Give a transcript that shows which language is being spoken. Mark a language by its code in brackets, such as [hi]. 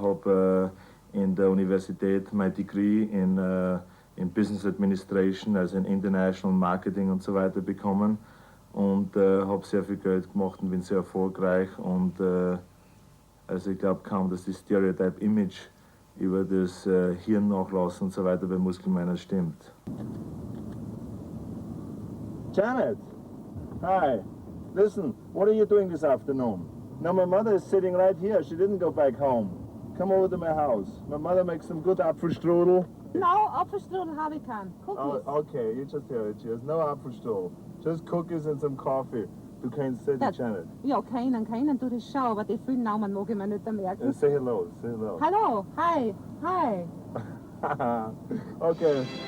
[de] Habe in der Universität mein Degree in Business Administration, also in International Marketing und so weiter bekommen und habe sehr viel Geld gemacht und bin sehr erfolgreich und also ich glaube kaum, dass die Stereotype-Image über das Hirnnachlassen und so weiter bei Muskelmännern stimmt. [en] Janet, hi, listen, what are you doing this afternoon? Now my mother is sitting right here, she didn't go back home. Come over to my house. My mother makes some good Apfelstrudel. [de] No, Apfelstrudel habe ich keinen. [en] Cookies. Oh, okay, you just hear it. She has no Apfelstrudel. Just cookies and some coffee. [de] Du kennst sie, Janet. Ja, keinen tue ich schon, aber die vielen Namen mag ich mir nicht merken. [en] Say hello, say hello. Hallo, hi, hi. Okay.